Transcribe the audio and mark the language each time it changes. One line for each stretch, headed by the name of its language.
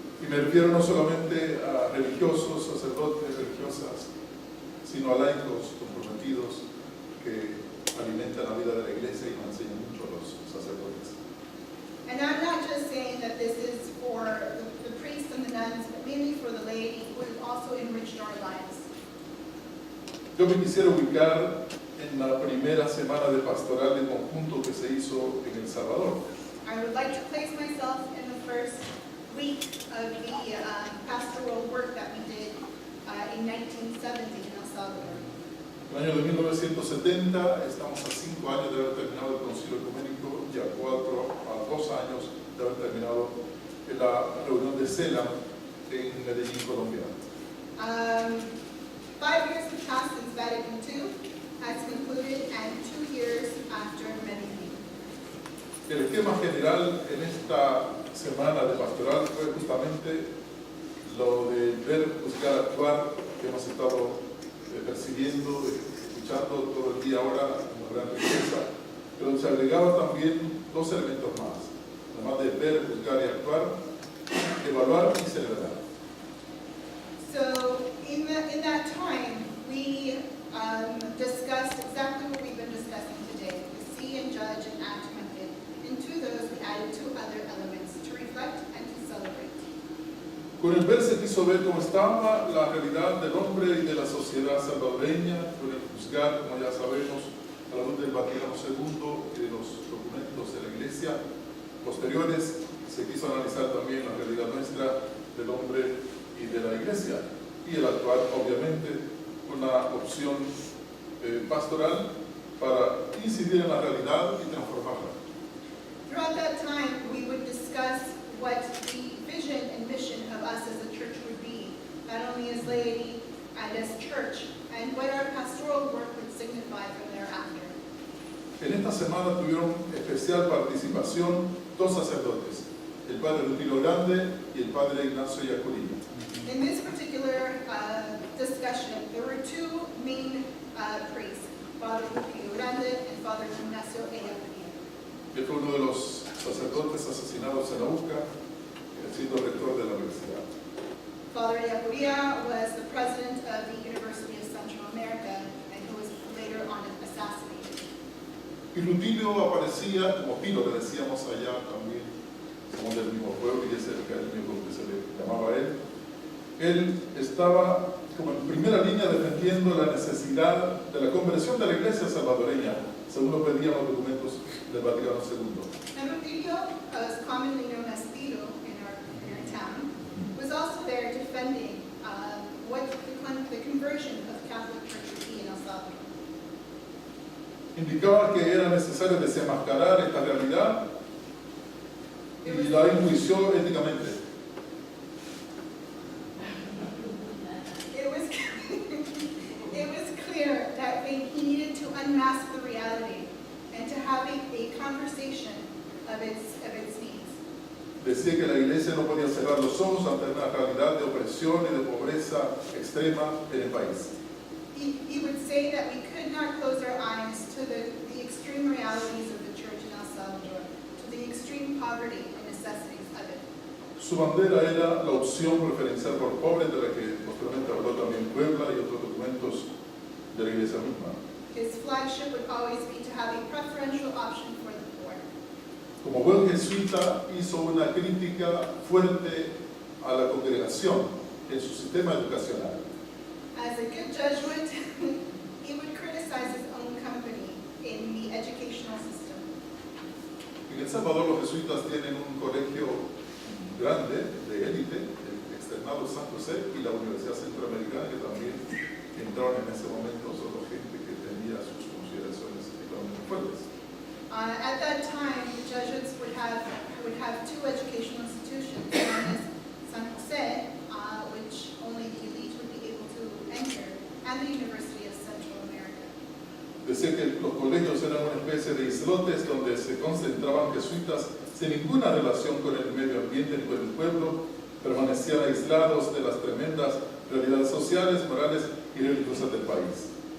Spanish: refiero no solamente a religiosos, sacerdotes, religiosas, sino a laicos comprometidos que alimentan la vida de la iglesia y nos enseñan mucho a los sacerdotes.
English: And I'm not just saying that this is for the priests and the nuns, but mainly for the laity who have also enriched our lives.
Spanish: Yo me quisiera ubicar en la primera semana de pastoral de conjunto que se hizo en El Salvador.
English: I would like to place myself in the first week of the pastoral work that we did in 1970 in El Salvador.
Spanish: En el año de 1970 estamos a 5 años de haber terminado el Concilio Ecuménico y a 2 años de haber terminado la reunión de CELAM en Medellín, Colombia.
English: 5 years have passed since Vatican II has concluded and 2 years after Medellín.
Spanish: El esquema general en esta semana de pastoral fue justamente lo de ver, buscar, actuar, que hemos estado percibiendo, escuchando todo el día ahora, una gran riqueza, pero se agregaba también 2 elementos más, además de ver, buscar y actuar, evaluar y celebrar.
English: So in that time, we discussed exactly what we've been discussing today, to see and judge and act method. And to those, we added 2 other elements, to reflect and to celebrate.
Spanish: Con el ver se quiso ver cómo estaba la realidad del hombre y de la sociedad salvadoreña, con el juzgar, como ya sabemos, a la luz del Vaticano II y de los documentos de la Iglesia posteriores, se quiso analizar también la realidad nuestra del hombre y de la Iglesia, y el actuar, obviamente, una opción pastoral para incidir en la realidad y transformarla.
English: Throughout that time, we would discuss what the vision and mission of us as a church would be, not only as laity and as church, and what our pastoral work would signify from thereafter.
Spanish: En esta semana tuvieron especial participación 2 sacerdotes, el padre Rutilio Grande y el padre Ignacio Iacolini.
English: In this particular discussion, there were 2 main priests, Father Rutilio Grande and Father Ignacio Iacolini.
Spanish: Él fue uno de los sacerdotes asesinados en la UCA, siendo rector de la universidad.
English: Father Iacolini was the president of the University of Central America and who was later on assassinated.
Spanish: Y Rutilio aparecía, como Pilo le decíamos allá también, somos del mismo pueblo y ese es el cariño con que se le llamaba a él. Él estaba como en primera línea defendiendo la necesidad de la conversión de la iglesia salvadoreña, según lo pedían los documentos del Vaticano II.
English: And Rutilio, as commonly known as Tito in our town, was also there defending what the conversion of Catholic Church would be in El Salvador.
Spanish: Indicaba que era necesario desenmascarar esta realidad y la enjuició éticamente.
English: It was clear that he needed to unmask the reality and to have a conversation of its needs.
Spanish: Decía que la iglesia no podía cerrar los ojos ante una realidad de opresión y de pobreza extrema en el país.
English: He would say that we could not close our eyes to the extreme realities of the church in El Salvador, to the extreme poverty and necessities of it.
Spanish: Su bandera era la opción preferencial por pobres, de la que posteriormente habló también Puebla y otros documentos de la iglesia misma.
English: His flagship would always be to have a preferential option for the poor.
Spanish: Como buen jesuita, hizo una crítica fuerte a la congregación en su sistema educacional.
English: As a good Jesuit, he would criticize his own company in the educational system.
Spanish: En El Salvador los jesuitas tienen un colegio grande, de élite, el externado San José y la Universidad Centroamericana, que también entraron en ese momento solo gente que tenía sus consideraciones económicas fuertes.
English: At that time, the Jesuits would have 2 educational institutions, one is San Jose, which only the elite would be able to enter, and the University of Central America.
Spanish: Decía que los colegios eran una especie de islotes donde se concentraban jesuitas sin ninguna relación con el medio ambiente ni con el pueblo, permanecían aislados de las tremendas realidades sociales, morales y religiosas del país.